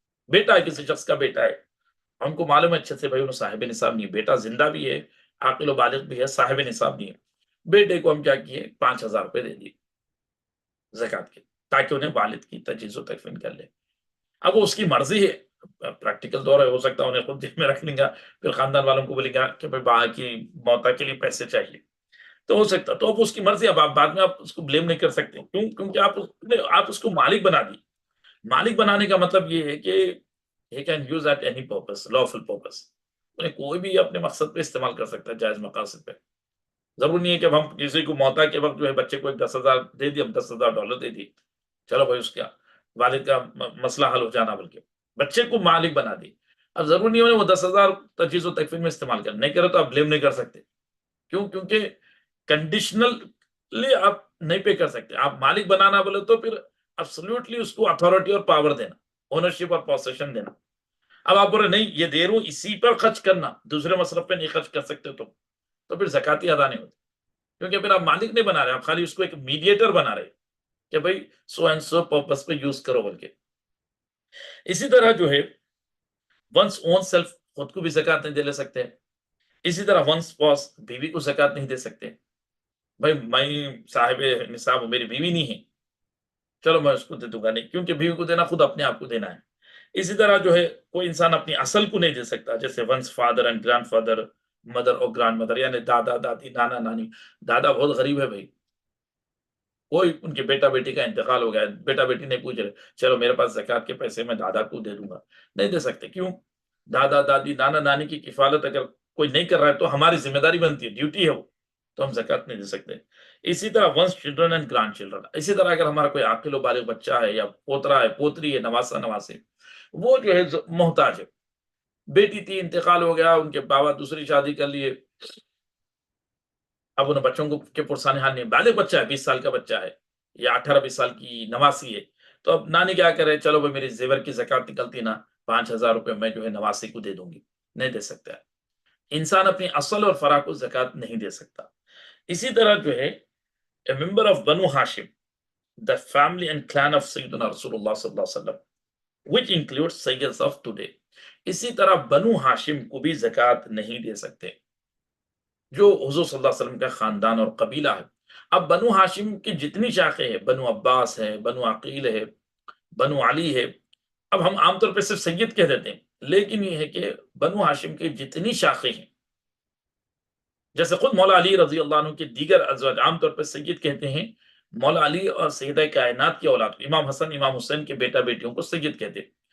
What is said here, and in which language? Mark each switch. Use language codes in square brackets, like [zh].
[ur] بیٹا ہے، کسی شخص کا بیٹا ہے، ہم کو معلوم ہے اچھے سے بھائی انہیں صاحب نصاب نہیں ہے، بیٹا زندہ بھی ہے، عاقل و بالغ بھی ہے، صاحب نصاب نہیں ہے، بیٹے کو ہم کیا کیے 5,000 روپے دے دیے زکوٰۃ کے، تاکہ انہیں والد کی تجہیز و تکفین کر لے. اب وہ اس کی مرضی ہے، پریکٹیکل دور ہے، ہو سکتا ہے انہیں خود دل میں رکھ لیں گا، پھر خاندان والوں کو بولیں گا کہ بھائی باہر کی موتا کے لیے پیسے چاہیے، تو ہو سکتا، تو اب اس کی مرضی، اب آپ بعد میں آپ اس کو بلیم نہیں کر سکتے. کیوں؟ کیونکہ آپ اس کو مالک بنا دی. مالک بنانے کا مطلب یہ ہے کہ [en] he can use at any purpose, lawful purpose. [ur] انہیں کوئی بھی اپنے مقصد پہ استعمال کر سکتا ہے، جائز مقاصد پہ. ضرور نہیں ہے کہ اب ہم کسی کو موتا کے وقت جو ہے بچے کو 10,000 دے دی، ہم $10,000 دے دی، چلو بھائی اس کا والد کا مسئلہ حل ہو جانا، بلکہ بچے کو مالک بنا دی. اب ضرور نہیں ہے وہ 10,000 تجہیز و تکفین میں استعمال کر، نہیں کرے تو آپ بلیم نہیں کر سکتے. کیوں؟ کیونکہ کنڈیشنلی آپ نہیں پے کر سکتے. آپ مالک بنانا بولے تو پھر ابسولوٹلی اس کو اتھارٹی اور پاور دینا، اونرشپ اور پوسیشن دینا. اب آپ بول رہے نہیں یہ دے رہا ہوں اسی پر خرچ کرنا، دوسرے مصرف پہ نہیں خرچ کر سکتے، تو پھر زکوٰۃ ہی ادا نہیں ہوتی، کیونکہ پھر آپ مالک نہیں بنا رہے، آپ خالی اس کو ایک میڈیٹر بنا رہے کہ بھائی [en] so and so purpose پہ use کرو [ur] بول کے. اسی طرح جو ہے [en] one's own self, [ur] خود کو بھی زکوٰۃ نہیں دے لے سکتے. اسی طرح ونس اسپاؤس، بیوی کو زکوٰۃ نہیں دے سکتے. بھائی میں صاحب نصاب ہوں، میری بیوی نہیں ہے، چلو میں اس کو دے دوں گا، نہیں، کیونکہ بیوی کو دینا خود اپنے آپ کو دینا ہے. اسی طرح جو ہے کوئی انسان اپنی اصل کو نہیں دے سکتا، جیسے [en] one's father and grandfather, [ur] mother اور [en] grandmother, [ur] یعنی دادا دادی نانا نانی. دادا بہت غریب ہے بھائی، کوئی ان کے بیٹا بیٹی کا انتقال ہو گیا، بیٹا بیٹی نہیں پوچھ رہے چلو میرے پاس زکوٰۃ کے پیسے میں دادا کو دے دوں گا، نہیں دے سکتے. کیوں؟ دادا دادی نانا نانی کی کفالت اگر کوئی نہیں کر رہا ہے تو ہماری ذمہ داری بنتی ہے، ڈیوٹی ہے وہ، تو ہم زکوٰۃ نہیں دے سکتے. اسی طرح [en] one's children and grandchildren, [ur] اسی طرح اگر ہمارا کوئی عاقل و بالغ بچہ ہے یا پوترا ہے پوتری ہے نواسا نواسے، وہ جو ہے محتاج ہے. بیٹی تھی، انتقال ہو گیا، ان کے بابا دوسری شادی کر لیے، اب ان بچوں کو کے پرسان حال نہیں، بالغ بچہ ہے، 20 سال کا بچہ ہے یا 18-20 سال کی نواسی ہے، تو اب نانی کیا کرے، چلو بھائی میری زیور کی زکوٰۃ نکلتی نا، 5,000 روپے میں جو ہے نواسی کو دے دوں گی، نہیں دے سکتا. انسان اپنی اصل اور فرا کو زکوٰۃ نہیں دے سکتا. اسی طرح جو ہے [en] a member of Banu Hashim, the family and clan of Sayyidina Rasulullah sallallahu alaihi wasallam, which includes Sayyids of today. [ur] اسی طرح بنو ہاشم کو بھی زکوٰۃ نہیں دے سکتے، جو حضور صلی اللہ علیہ وسلم کا خاندان اور قبیلہ ہے. اب بنو ہاشم کی جتنی شاخیں ہیں، بنو عباس ہے، بنو عقیل ہے، بنو علی ہے، اب ہم عام طور پہ صرف سید کہہ دیتے ہیں، لیکن یہ ہے کہ بنو ہاشم کی جتنی شاخیں ہیں، جیسے خود مولا علی رضی اللہ عنہ کے دیگر ازواج، عام طور پہ سید کہتے ہیں مولا علی اور سیدہ کائنات کی اولاد، امام حسن امام حسین کے بیٹا بیٹیوں کو سید کہتے ہیں.